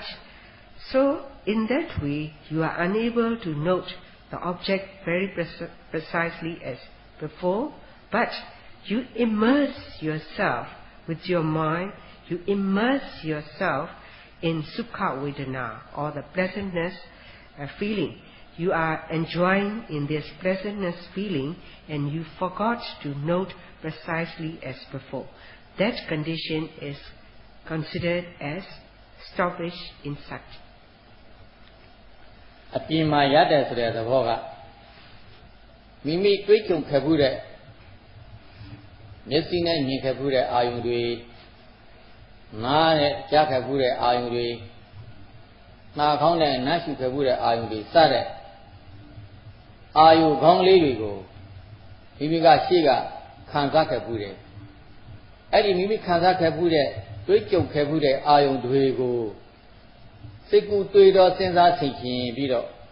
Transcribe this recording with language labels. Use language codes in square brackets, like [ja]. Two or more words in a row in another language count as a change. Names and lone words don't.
[en] So in that way, you are unable to note the object very precisely as before, but you immerse yourself with your mind, you immerse yourself in [pi] Sukha Vedana [en] or the pleasantness feeling. You are enjoying in this pleasantness feeling and you forgot to note precisely as before. That condition is considered as stoppage insight. [my] အပြင်မှာရတယ်ဆိုတဲ့သဘောကမိမိတွေးကြုံခဲ့မှုတဲ့မျက်စိနဲ့မြင်ခဲ့မှုတဲ့ အာယုံတွေနားနဲ့ကြားခဲ့မှုတဲ့အာယုံတွေနှာခေါင်းနဲ့နှာရှုခဲ့မှုတဲ့အာယုံတွေစတဲ့အာယုခေါင်းလေးတွေကိုမိမိကရှေ့ကခံစားခဲ့မှုတယ်အဲ့ဒီမိမိခံစားခဲ့မှုတဲ့တွေးကြုံခဲ့မှုတဲ့အာယုံတွေကိုစိတ်ကူးတွေးတော့စဉ်းစားဆင်ခြင်ပြီးတော့